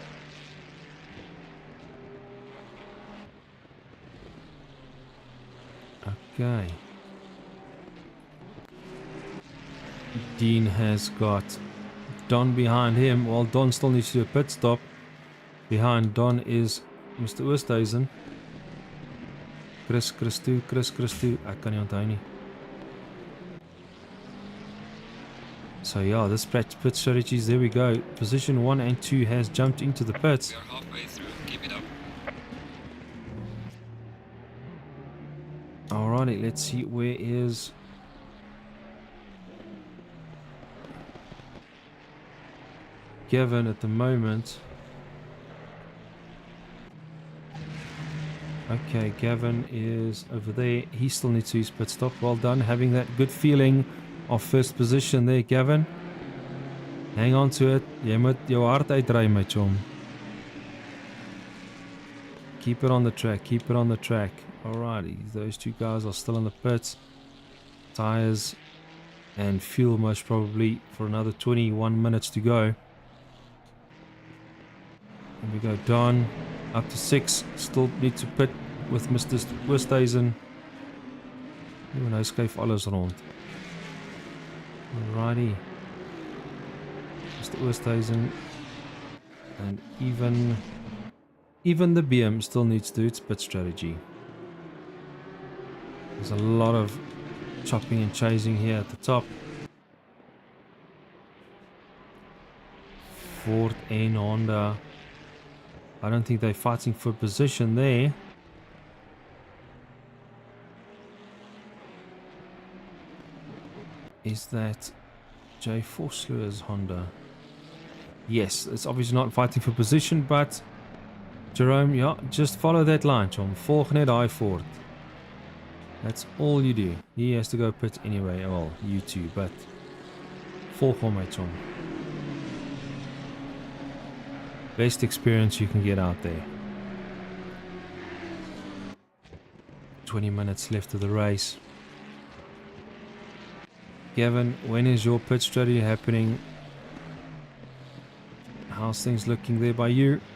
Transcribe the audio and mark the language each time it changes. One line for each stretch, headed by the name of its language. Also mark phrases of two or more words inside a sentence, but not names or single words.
English: Okay. Dean has got Don behind him. Well, Don still needs to do a pit stop. Behind Don is Mr. Oosthuizen.
Afrikaans: Chris toe. Ek kan nie onthou nie.
English: So yeah, this pit strategies, there we go. Position 1 and 2 has jumped into the pits. We are halfway through. Keep it up. Alrighty, let's see, where is Gavin at the moment? Okay, Gavin is over there. He still needs to use pit stop. Well done, having that good feeling of first position there, Gavin. Hang on to it.
Afrikaans: Jy moet jou hart uitdry, my chom.
English: Keep it on the track, keep it on the track. Alrighty, those two guys are still in the pits. Tires and fuel most probably for another 21 minutes to go. Here we go, Don up to 6. Still need to pit with Mr.
Afrikaans: Oosthuizen. Nou skuif alles rond.
English: Alrighty. Mr. Oosthuizen. And even the BM still needs to do its pit strategy. There's a lot of chopping and chasing here at the top. Ford and Honda. I don't think they're fighting for position there. Is that Jay Vosloo's Honda? Yes, it's obviously not fighting for position, but Jerome, yeah, just follow that line, chom.
Afrikaans: Volg net daai Ford.
English: That's all you do. He has to go pit anyway. Well, you too, but
Afrikaans: volg hom, my chom.
English: Best experience you can get out there. 20 minutes left of the race. Gavin, when is your pit strategy happening? How's things looking there by you?